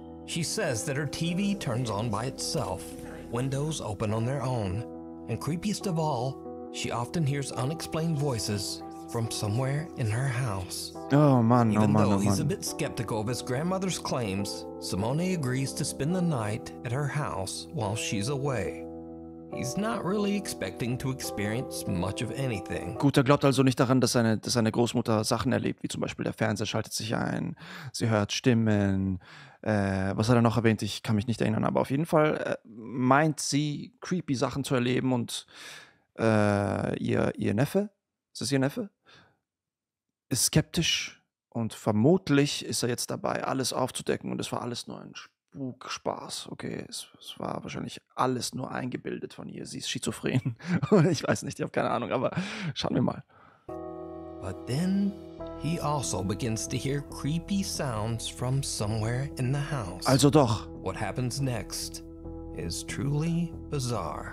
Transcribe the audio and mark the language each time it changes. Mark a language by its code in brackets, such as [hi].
[en] She says that her TV turns on by itself, windows open on their own, and creepiest of all, she often hears unexplained voices from somewhere in her house. [de] Oh Mann, [en] Even though he's a bit skeptical of his grandmother's claims, Simone agrees to spend the night at her house while she's away. He's not really expecting to experience much of anything. [de] Gut, er glaubt also nicht daran, dass seine Großmutter Sachen erlebt, wie zum Beispiel der Fernseher schaltet sich ein, sie hört Stimmen. Was hat er noch erwähnt? Ich kann mich nicht erinnern, aber auf jeden Fall meint sie, creepy Sachen zu erleben und ihr Neffe, ist das ihr Neffe? Ist skeptisch und vermutlich ist er jetzt dabei, alles aufzudecken und es war alles nur ein Spaß. Okay, es war wahrscheinlich alles nur eingebildet von ihr. Sie ist schizophren. Ich weiß nicht, ich habe keine Ahnung, aber schauen wir mal. [en] But then he also begins to hear creepy sounds from somewhere in the house. [de] Also doch. [en] What happens next is truly bizarre.